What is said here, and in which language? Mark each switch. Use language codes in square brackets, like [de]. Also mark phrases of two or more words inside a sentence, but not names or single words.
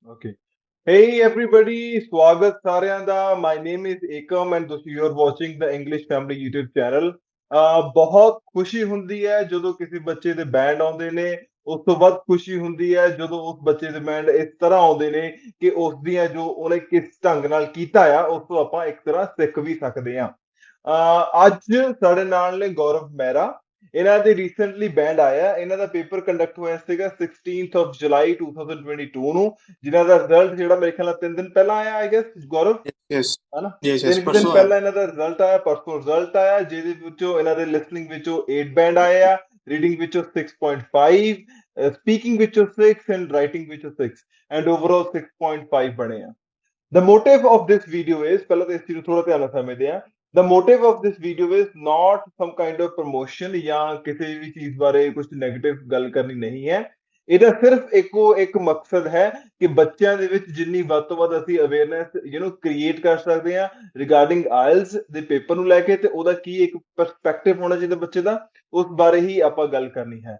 [en] Okay. Hey everybody, [pa] ਸਵਾਗਤ ਸਾਰਿਆਂ ਦਾ। [en] My name is Ekam and ਤੁਸੀਂ are watching the English Family YouTube channel। [pa] ਬਹੁਤ ਖੁਸ਼ੀ ਹੁੰਦੀ ਹੈ ਜਦੋਂ ਕਿਸੇ ਬੱਚੇ ਦੇ ਬੈਂਡ ਆਉਂਦੇ ਨੇ। ਉਸ ਤੋਂ ਵੱਧ ਖੁਸ਼ੀ ਹੁੰਦੀ ਹੈ ਜਦੋਂ ਉਸ ਬੱਚੇ ਦੇ ਬੈਂਡ ਇਸ ਤਰ੍ਹਾਂ ਆਉਂਦੇ ਨੇ ਕਿ ਉਸ ਦੀਆਂ ਜੋ ਉਹਨੇ ਕਿਸ ਢੰਗ ਨਾਲ ਕੀਤਾ ਆ ਉਸ ਤੋਂ ਆਪਾਂ ਇੱਕ ਤਰ੍ਹਾਂ ਸਿੱਖ ਵੀ ਸਕਦੇ ਹਾਂ। ਅੱਜ ਸਾਡੇ ਨਾਲ ਨੇ ਗੌਰਵ ਮਹਿਰਾ। ਇਹਨਾਂ ਦੇ ਰੀਸੈਂਟਲੀ ਬੈਂਡ ਆਇਆ। ਇਹਨਾਂ ਦਾ ਪੇਪਰ ਕੰਡਕਟ ਹੋਇਆ ਸੀਗਾ [en] 16th of July [pa] 2022 ਨੂੰ, ਜਿਨ੍ਹਾਂ ਦਾ ਰਿਜ਼ਲਟ ਜਿਹੜਾ ਮੇਰੇ ਖਿਆਲ ਨਾਲ 3 ਦਿਨ ਪਹਿਲਾਂ ਆਇਆ [en] I guess [pa] ਗੌਰਵ, ਯੈਸ ਹਨਾ। [en] yes yes [pa] 3 ਦਿਨ ਪਰਸੋਂ ਆਇਆ। ਪਹਿਲਾਂ ਇਹਨਾਂ ਦਾ ਰਿਜ਼ਲਟ ਆਇਆ, ਪਰਸੋਂ ਰਿਜ਼ਲਟ ਆਇਆ, ਜਿਹਦੇ ਵਿੱਚੋਂ ਇਹਨਾਂ ਦੇ ਲਿਸਨਿੰਗ ਵਿੱਚੋਂ 8 ਬੈਂਡ ਆਏ ਆ, ਰੀਡਿੰਗ ਵਿੱਚੋਂ 6.5, ਸਪੀਕਿੰਗ ਵਿੱਚੋਂ 6 ਐਂਡ ਰਾਈਟਿੰਗ ਵਿੱਚੋਂ 6 [en] and overall [pa] 6.5 ਬਣੇ ਆ। [en] The motive of this video is, [pa] ਪਹਿਲਾਂ ਤਾਂ ਇਸ ਚੀਜ਼ ਨੂੰ ਥੋੜਾ ਧਿਆਨ ਨਾਲ ਸਮਝਦੇ ਹਾਂ। [en] The motive of this video is not some kind of promotion [pa] ਜਾਂ ਕਿਸੇ ਵੀ ਚੀਜ਼ ਬਾਰੇ ਕੁਝ ਨੈਗੇਟਿਵ ਗੱਲ ਕਰਨੀ ਨਹੀਂ ਹੈ। ਇਹਦਾ ਸਿਰਫ ਇੱਕ ਮਕਸਦ ਹੈ ਕਿ ਬੱਚਿਆਂ ਦੇ ਵਿੱਚ ਜਿੰਨੀ ਵੱਧ ਤੋਂ ਵੱਧ ਅਸੀਂ [en] awareness create [pa] ਕਰ ਸਕਦੇ ਹਾਂ [en] regarding IELTS [pa] ਦੇ ਪੇਪਰ ਨੂੰ ਲੈ ਕੇ, ਤੇ ਉਹਦਾ ਕੀ ਇੱਕ ਪਰਸਪੈਕਟਿਵ ਹੋਣਾ ਚਾਹੀਦਾ ਬੱਚੇ ਦਾ, ਉਸ ਬਾਰੇ ਹੀ ਆਪਾਂ ਗੱਲ ਕਰਨੀ ਹੈ।